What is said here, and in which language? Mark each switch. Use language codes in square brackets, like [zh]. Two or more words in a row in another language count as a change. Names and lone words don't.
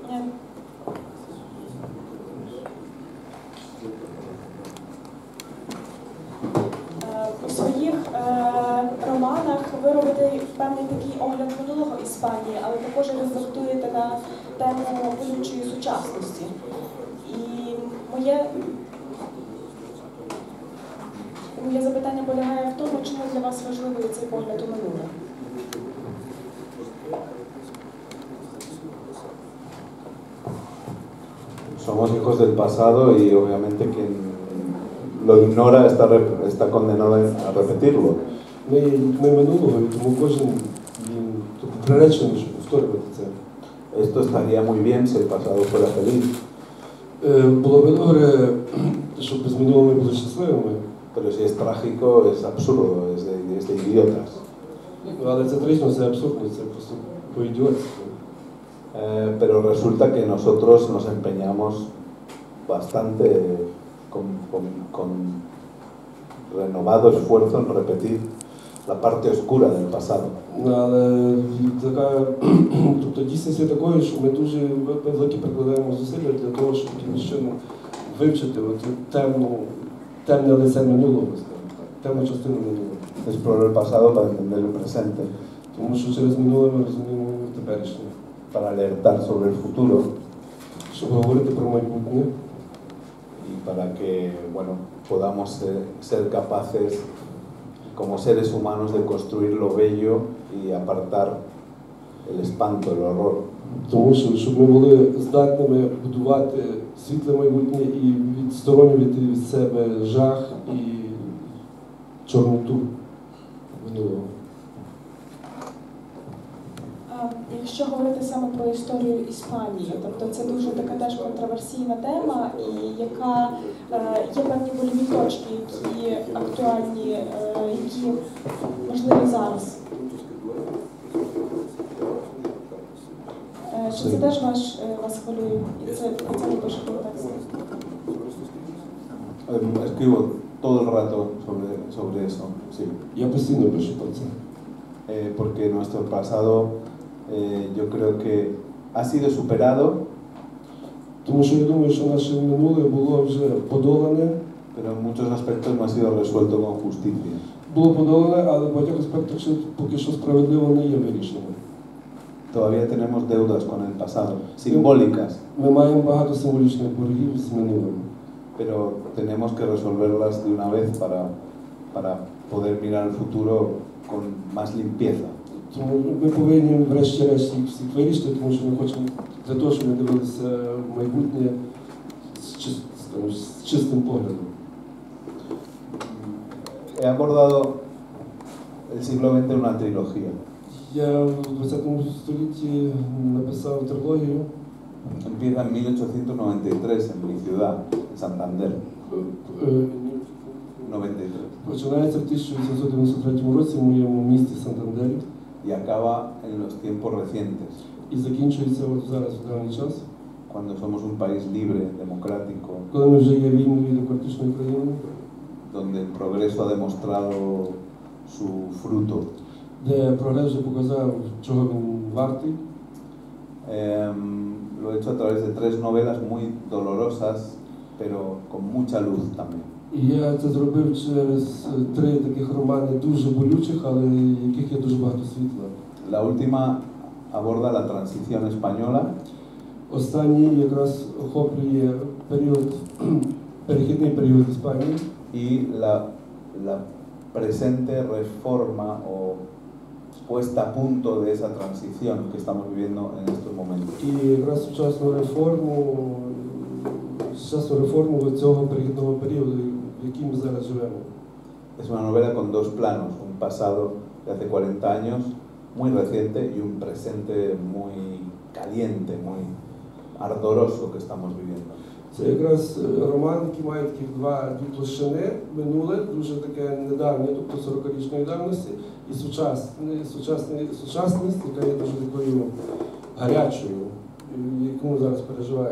[uk] у своїх романах ви робите певний такий огляд минулого Іспанії, але також рефлектуєте на тему болючої сучасності. І моє запитання полягає в тому, чому для вас важливий цей погляд у минуле. [es] Somos hijos del pasado y obviamente quien lo ignora está condenado a repetirlo. [uk] Ми минулого, і тому кожен приречений, щоб повторювати це. [es] Esto estaría muy bien si el pasado fuera feliz. [uk] Було б добре, щоб без минулого ми були щасливими. [es] Pero si es trágico, es absurdo, es de idiotas. [uk] Але це трагічно, це абсурдно, це просто по-ідіотськи. [es] Pero resulta que nosotros nos empeñamos bastante con renovado esfuerzo en repetir la parte oscura del pasado. [uk] Але тобто дійсність є такою, що ми дуже великі прикладаємо зусилля для того, щоб якимось чином вивчити темне лице минулого, темну частину минулого. [es] Explorar el pasado para entender el presente. [uk] Тому що через минуле ми розуміємо теперішнє. [es] Para alertar sobre el futuro. [uk] Щоб говорити про майбутнє. [es] Y para que, bueno, podamos ser capaces, como seres humanos, de construir lo bello y apartar el espanto, el horror. [uk] Тому що, щоб ми були здатними будувати світле майбутнє і відсторонювати від себе жах і чорноту минулого. Якщо говорити саме про історію Іспанії, тобто це дуже така теж контроверсійна тема, і яка є певні больові точки, які актуальні, які можливі зараз. Чи це теж вас хвилює? І це ви пишете у тексті? [es] Escribo todo el rato sobre eso, sí. [uk] Я постійно пишу про це. [es] porque nuestro pasado yo creo que ha sido superado, [uk] Тому що я думаю, що наше минуле було вже подолане, [es] pero en muchos aspectos no ha sido resuelto con justicia. [uk] було подолане, але в багатьох аспектах ще поки що справедливо не є вирішеним. [es] Todavía tenemos deudas con el pasado, simbólicas, [uk] Ми маємо багато символічних боргів з минулим. [es] pero tenemos que resolverlas de una vez para poder mirar al futuro con más limpieza. [uk] Тому ми повинні врешті-решт їх всіх вирішити, тому що ми хочемо для того, щоб ми дивилися в майбутнє з чистим поглядом. [es] He abordado el siglo XX en una trilogía. [uk] Я в 20 столітті написав трилогію. [es] Empieza en 1893 en mi ciudad, en Santander. 93. [uk] Починається в 1893 році в моєму місті Сантандері [es] Y acaba en los tiempos recientes, [uk] і закінчується от зараз в даний час, [es] cuando somos un país libre, democrático, [uk] коли ми вже є вільною і демократичною країною, [es] donde el progreso ha demostrado su fruto. [uk] де прогрес вже показав, чого він вартий. [es] Lo he hecho a través de 3 novelas muy dolorosas, pero con mucha luz también. [uk] І я це зробив через 3 таких романи дуже болючих, але в яких є дуже багато світла. [es] La última aborda la transición española [uk] Останній якраз охоплює період, перехідний період Іспанії [es] y la presente reforma o puesta a punto de esa transición que estamos viviendo en estos momentos. [uk] І якраз сучасну реформу цього перехідного періоду, в який ми зараз живемо. [es] Es una novela con 2 planos, un pasado de hace 40 años, muy reciente, y un presente muy caliente, muy ardoroso que estamos viviendo. [uk] Це якраз роман, який має такі дві площини, минуле, дуже таке недавнє, тобто 40-річної давності, і сучасність, яка є дуже такою гарячою, яку ми зараз переживаємо.